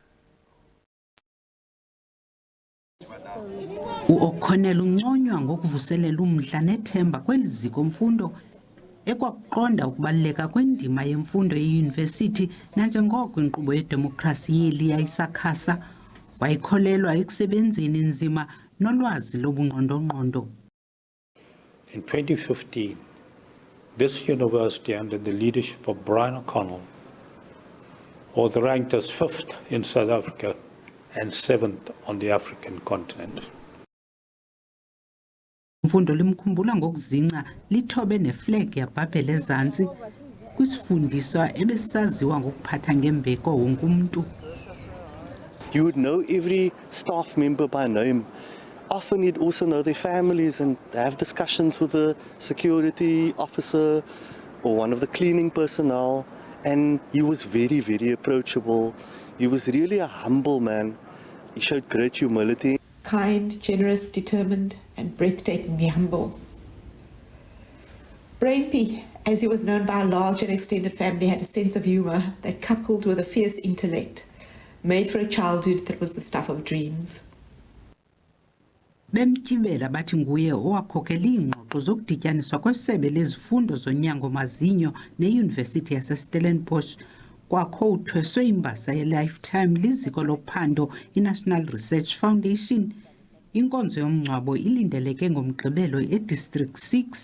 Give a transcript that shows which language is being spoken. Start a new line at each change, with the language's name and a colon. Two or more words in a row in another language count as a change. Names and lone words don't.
Xhosa: U-O'Connell unconywa ngokuvuselela umdla nethemba kweliziko mfundo ekwakuqonda ukubaluleka kwendima yemfundo yeyunivesithi nanjengoko inkqubo yedemokhrasi yeli yayisakhasa wayikholelwa ekusebenzeni nzima nolwazi lobungqondo-ngqondo.
English: In 2015, this university under the leadership of Brian O'Connell was ranked as 5th in South Africa and 7th on the African continent.
Xhosa: Mfundo limkhumbula ngokuzinca lithobe neflag yabhabhela ezantsi kwisifundiswa ebesaziwa ngokuphatha ngembeko wonke umuntu.
English: You would know every staff member by name. Often you'd also know their families and have discussions with the security officer or one of the cleaning personnel. And he was very, very approachable. He was really a humble man. He showed great humility. Kind, generous, determined, and breathtakingly humble. Brainpy, as he was known by a large and extended family, had a sense of humour that, coupled with a fierce intellect, made for a childhood that was the stuff of dreams.
Xhosa: Bemtyibela bathi nguye owakhokela iingxoxo zokudityaniswa kwesebe lezifundo zonyango mazinyo neYunivesithi yaseStellenbosch kwakho uthweswe imbasa ye-lifetime liziko lophando iNational Research Foundation Inkonzo yomngcwabo ilindeleke ngomgqibelo eDistrict 6.